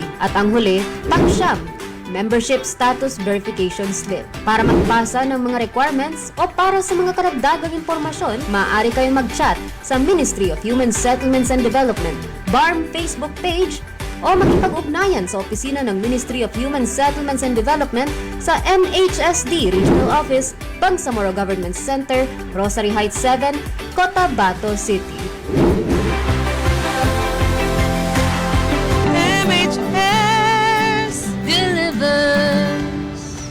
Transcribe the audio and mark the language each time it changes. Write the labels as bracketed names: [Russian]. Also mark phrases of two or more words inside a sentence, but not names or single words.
[Filipino] At ang huli, pang-9, [English] membership status verification slip. [Filipino] Para magpasa ng mga requirements o para sa mga karagdagang impormasyon, maaari kayong mag-chat sa Ministry of Human Settlements and Development, BARM Facebook page, o makipag-ugnayan sa opisina ng Ministry of Human Settlements and Development sa MHSD Regional Office, Bangsamoro Government Center, Rosary Heights 7, Cotabato City. [English] MHS delivers.